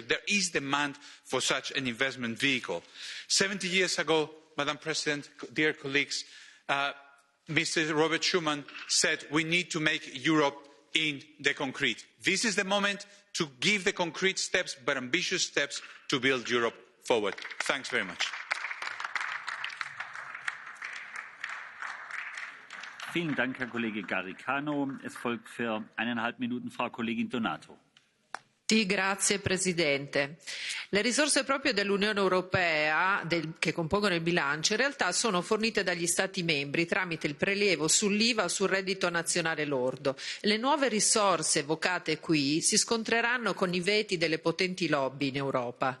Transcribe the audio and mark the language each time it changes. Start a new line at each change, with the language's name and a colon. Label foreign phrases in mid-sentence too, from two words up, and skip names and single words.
English: There is demand for such an investment vehicle. 70 years ago, Madam President, dear colleagues, Mr. Robert Schuman said we need to make Europe in the concrete. This is the moment to give the concrete steps, but ambitious steps, to build Europe forward. Thanks very much.
German: Vielen Dank, Herr Kollege Garicano. Es folgt für 1,5 Minuten Frau Kollegin Donato.
Italian: Sì, grazie Presidente. Le risorse proprie dell'Unione Europea che compongono il bilancio in realtà sono fornite dagli Stati membri tramite il prelievo sull'IVA o sul reddito nazionale lordo. Le nuove risorse evocate qui si scontreranno con i veti delle potenti lobby in Europa.